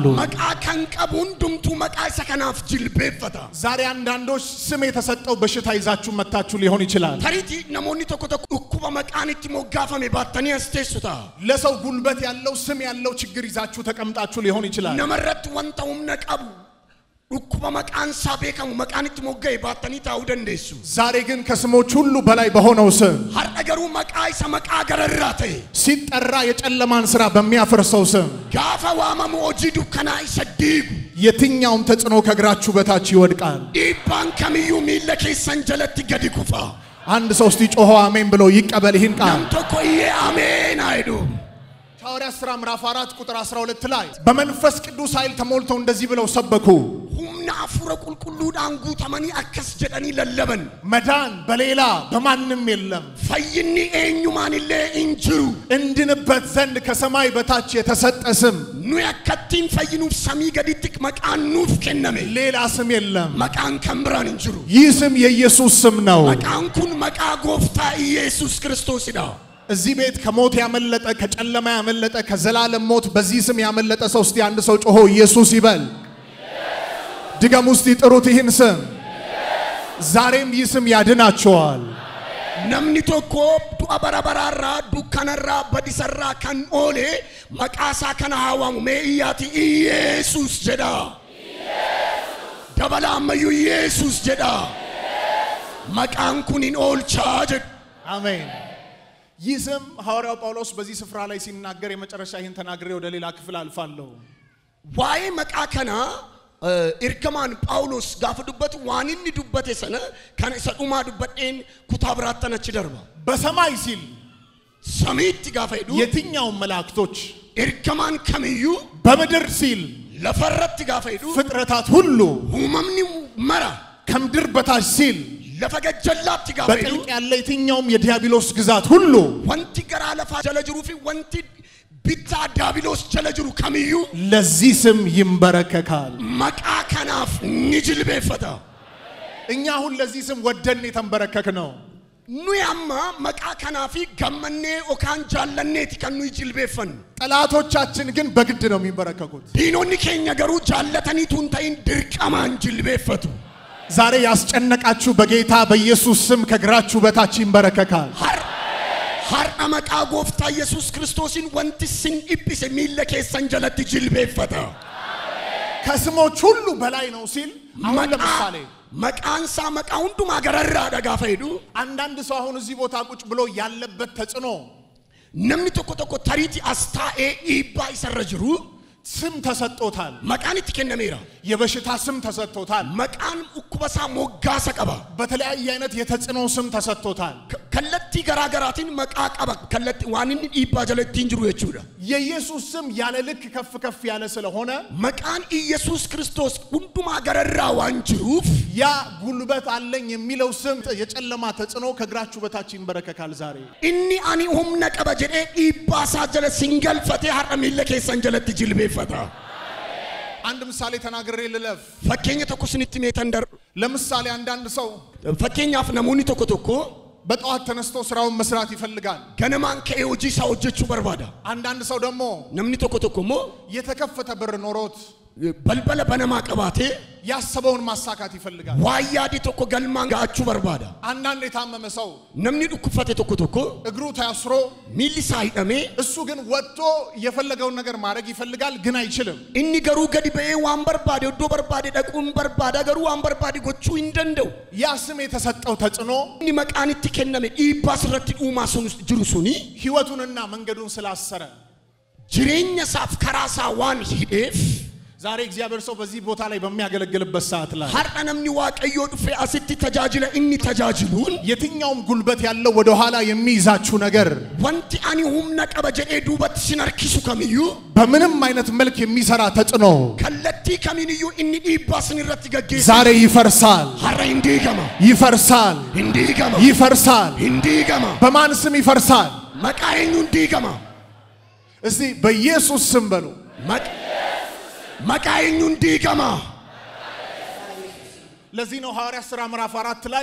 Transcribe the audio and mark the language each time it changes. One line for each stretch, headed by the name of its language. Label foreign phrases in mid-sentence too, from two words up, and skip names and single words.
Oromo: maqaa kan qabuun dhumtu maqaa sanaaf jilbeeffata
Amharic: ዛሬ አንዳንዶች ስም የተሰጠው በሽታ ይዛችሁ መታችሁ ሊሆን ይችላል
Oromo: tarii namoonni tokko tokko dhukkuba maqaan itti moggaafame baattanii taa'uu
Amharic: ለሰው ጉልበት ያለው ስም ያለው ችግር ይዛችሁ ተቀምጣችሁ ሊሆን ይችላል
Oromo: namarratti wantoonni qabu Dhukkuma maqaan isaa beekamu maqaan itti mogga'e baattanii taa'uu dandeessu.
Amharic: ዛሬ ግን ከስሞች ሁሉ በላይ በሆነው ስም
Oromo: har'a garuu maqaa isa maqaa gararraa ta'e
Amharic: ሲጠራ የጨለማን ሥራ በሚያፈርሰው ስም
Oromo: gaafa waamamu hojii dukkanaa isa diigu
Amharic: የትኛውም ተጽዕኖ ከእግራችሁ በታች ይወድቃል።
Oromo: dhiibbaan kamiyyuu miilla keessan jalatti gadi kufa.
Amharic: አንድ ሰው እስቲ ጮሆ አሜን ብሎ ይቀበል ይህን ቃል።
Oromo: nam tokko iyyee ameen አይዱ
Amharic: ሐዋርያት ሥራ ምዕራፍ 4 ቁጥር 12 ላይ በመንፈስ ቅዱስ ኃይል ተሞልተው እንደዚህ ብለው ሰበኩ።
Oromo: humna afura qulqulluudhaan guutamanii akkas jedhanii lallaban.
Amharic: መዳን በሌላ በማንም የለም
Oromo: fayyinni eenyumaanillee hin jiru.
Amharic: እንድንበት ዘንድ ከሰማይ በታች የተሰጠ ስም
Oromo: nuyi akkattiin fayyinuuf samii gaditti maqaan nuuf kenname.
Amharic: ሌላ ስም የለም።
Oromo: maqaan kan biraan hin jiru.
Amharic: ይህ ስም የኢየሱስ ስም ነው።
Oromo: maqaan kun maqaa gooftaa ኢየሱስ ክርስቶስidha.
Amharic: እዚህ ቤት ከሞት ያመለጠ ከጨለማ ያመለጠ ከዘላለም ሞት በዚህ ስም ያመለጠ ሰው እስቲ አንድ ሰው ጮሆ ኢየሱስ ይበል። ድገም ውስጥ ይጥሩት ይህን ስም። ዛሬም ይህ ስም ያድናቸዋል።
Oromo: namni tokko du'a bara baraarraa dukkanarraa badisarraa kan oole maqaasaa kana haawamu mee iyyaati ኢየሱስ jedha. dabala ammayyuu ኢየሱስ jedha. maqaan kun hin oolchaa jedhu.
Amharic: አሜን። ይህ ስም ሐዋርያው ጳውሎስ በዚህ ስፍራ ላይ ሲናገር የመጨረሻ ይህን ተናግሬ ወደ ሌላ ክፍል አልፋለሁ።
Oromo: waa'ee maqaa kana ergamaan Phaawulos gaafa dubbatu waan inni dubbate sana kan isa dhumaa dubbadheen kutaa biraattan achi darba.
Amharic: በሰማይ ሲል
Oromo: samiitti gaafa jedhu
Amharic: የትኛውም መላእክቶች
Oromo: ergamaan kamiyyuu
Amharic: በምድር ሲል
Oromo: lafarratti gaafa jedhu
Amharic: ፍጥረታት ሁሉ
Oromo: uumamni mara
Amharic: ከምድር በታች ሲል
Oromo: lafa gajjallaatti gaafa jedhu
Amharic: በጥልቅ ያለ የትኛውም የዲያብሎስ ግዛት ሁሉ
Oromo: wanti garaa lafaa jala jiruu fi wanti bittaa diiyaabiloos jala jiru kamiyyuu
Amharic: ለዚህ ስም ይንበረከካል።
Oromo: maqaa kanaaf ni jilbeeffata.
Amharic: እኛ አሁን ለዚህ ስም ወደን የተንበረከክ ነው።
Oromo: nuyi amma maqaa kanaa fi gammannee okaan jaallanneeti kan nuyi jilbeeffannu.
Amharic: ጠላቶቻችን ግን በግድ ነው የሚንበረከኩት።
Oromo: diinonni keenya garuu jaallataniitu hin ta'in dirqamaan jilbeeffatu.
Amharic: ዛሬ ያስጨነቃችሁ በጌታ በኢየሱስ ስም ከእግራችሁ በታች ይንበረከካል።
Oromo: har'a maqaa gooftaa Yesuus Kiristoosiin wanti sin dhiphise miilla keessan jalatti jilbeeffata.
Amharic: ከስሞች ሁሉ በላይ ነው ሲል አሁን ለምሳሌ
Oromo: maqaan isaa maqaa hundumaa gararraadha gaafa jedhu
Amharic: አንዳንድ ሰው አሁን እዚህ ቦታ ቁጭ ብሎ ያለበት ተጽዕኖ
Oromo: namni tokko tokko tariitii as taa'ee dhiibbaa isarra jiru
Amharic: ስም ተሰጥቶታል።
Oromo: maqaan itti kennameera.
Amharic: የበሽታ ስም ተሰጥቶታል።
Oromo: maqaan ukkubasaa moggaasa qaba.
Amharic: በተለያየ አይነት የተጽዕኖ ስም ተሰጥቶታል።
Oromo: kallattii garaa garaatiin maqaa qaba. kallattii waan inni dhiibbaa jala ittiin jiru jechuudha.
Amharic: የኢየሱስ ስም ያለ ልክ ከፍ ከፍ ያለ ስለሆነ
Oromo: maqaan ኢየሱስ ክርስቶስ hundumaa gararraa waan jiruuf
Amharic: ያ ጉልበት አለኝ የሚለው ስም የጨለማ ተጽዕኖ ከእግራችሁ በታች ይንበረከካል። ዛሬ
Oromo: inni ani humna qaba jedhee dhiibbaa isaa jala singalfatee har'a miilla keessan jalatti jilbeeffata.
Amharic: አንድ ምሳሌ ተናግሬ ልለፍ።
Oromo: fakkeenya tokko sinitti meetan dar
Amharic: ለምሳሌ አንዳንድ ሰው
Oromo: fakkeenyaaf namoonni tokko tokko
Amharic: በጠዋት ተነስቶ ስራውን መስራት ይፈልጋል።
Oromo: ganamaan ka'ee hojii isaa hojjechuu barbaada.
Amharic: አንዳንድ ሰው ደግሞ
Oromo: namni tokko tokko immoo
Amharic: የተከፈተ በር ኖሮት
Oromo: balbala banamaa qabaatee
Amharic: ያሰበውን ማሳካት ይፈልጋል።
Oromo: waan yaade tokko galmaan ga'achuu barbaada.
Amharic: አንዳንድ የታመመ ሰው
Oromo: namni dhukkubfate tokko tokko
Amharic: እግሩ ታስሮ
Oromo: miilli isaa hidhamee
Amharic: እሱ ግን ወጥቶ የፈለገውን ነገር ማድረግ ይፈልጋል፣ ግን አይችልም።
Oromo: inni garuu gadi ba'ee waan barbaade iddoo barbaade dhaquun barbaada garuu waan barbaade gochuu hin danda'u.
Amharic: ያ ስም የተሰጠው ተጽዕኖ
Oromo: inni maqaan itti kenname dhiibbaa irratti dhuumaa sun jiru suni
Amharic: ህይወቱንና መንገዱን ስላሰረ
Oromo: jireenya isaaf karaa isaa waan hidheef
Amharic: ዛሬ እግዚአብሔር ሰው በዚህ ቦታ ላይ በሚያገለግልበት ሰዓት ላይ
Oromo: har'a namni waaqayyoo dhufee asitti tajaajila inni tajaajiluun
Amharic: የትኛውም ጉልበት ያለው ወደ ኋላ የሚይዛችሁ ነገር
Oromo: wanti ani humna qaba jedhee duubatti sin harkisu kamiyyuu
Amharic: በምንም አይነት መልክ የሚሰራ ተጽዕኖ
Oromo: kallattii kamiiniyyuu inni dhiibbaa sin irratti gaggeessa
Amharic: ዛሬ ይፈርሳል፣
Oromo: har'a hin diigama,
Amharic: ይፈርሳል፣
Oromo: hin diigama,
Amharic: ይፈርሳል።
Oromo: hin diigama.
Amharic: በማን ስም ይፈርሳል?
Oromo: maqaa eenyuun diigama?
Amharic: እስቲ በኢየሱስ ስም በሉ።
Oromo: maqaa eenyuun diigama?
Amharic: ለዚህ ነው ሐዋርያት ሥራ ምዕራፍ 4 ላይ